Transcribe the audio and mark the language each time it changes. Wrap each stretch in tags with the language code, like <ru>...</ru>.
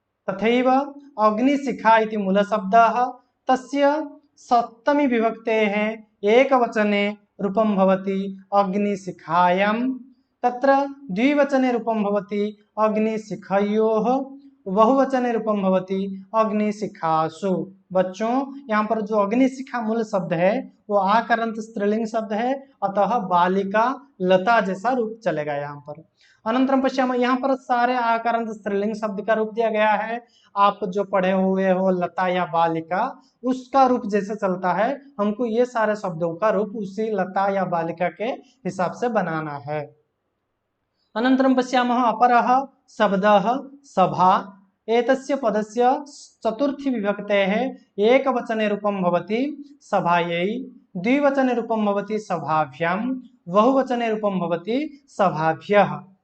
<sa>तथैव अग्निशिखा इति मूलशब्दः तस्य सप्तमी विभक्तेः एकवचने रूपं भवति अग्निशिखायां, तत्र द्विवचने रूपं भवति अग्निशिखयोः, बहुवचने रूपं भवति अग्निशिखासु।</sa> <hi>बच्चों यहाँ पर जो अग्निशिखा मूल शब्द है वो आकारांत स्त्रीलिंग शब्द है, अतः बालिका लता जैसा रूप चलेगा यहाँ पर।</hi> <sa>अनंतरम पश्यामः</sa> <hi>यहाँ पर सारे आकारांत स्त्रीलिंग शब्द का रूप दिया गया है। आप जो पढ़े हुए हो लता या बालिका, उसका रूप जैसे चलता है हमको ये सारे शब्दों का रूप उसी लता या बालिका के हिसाब से बनाना है।</hi> <sa>अनन्तरं पश्यामः अपरः शब्दः सभा। एतस्य पदस्य चतुर्थी विभक्तेः एकवचने रूपं भवति सभायै, द्विवचने रूपं भवति सभाभ्यां, बहुवचने रूपं भवति सभाभ्यः।</sa>